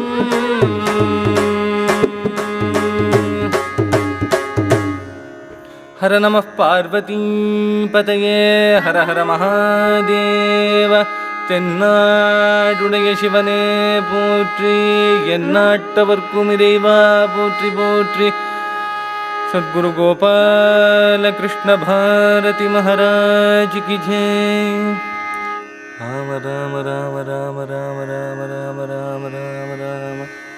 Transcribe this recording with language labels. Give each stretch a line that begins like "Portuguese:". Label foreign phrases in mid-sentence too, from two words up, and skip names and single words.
Sanskrit: हर नम पार्वती पतये हर हर महादेव.
Tamil: தென்னாடுடைய சிவனே போற்றி, எந்நாட்டவர்க்கும் இறைவா போற்றி போற்றி.
Hindi: सद्गुरु गोपाल कृष्ण भारती महाराज की जय.
Sanskrit: ராம ராம ராம ராம ராம ராம ராம ராம ராம ராம.